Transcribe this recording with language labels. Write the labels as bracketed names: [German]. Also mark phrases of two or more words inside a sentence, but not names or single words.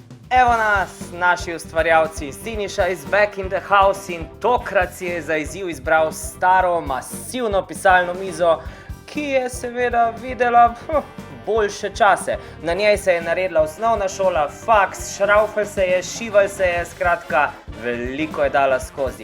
[Slovenian] Evo nas, naši ustvarjalci, Siniša [English] is back in the house [Slovenian] in tokrat si je za izziv izbral staro, masivno pisalno mizo, ki je seveda videla boljše čase. Na njej se je naredila osnovna šola, faks, šraufel se je, šival se je, skratka, veliko je dala skozi.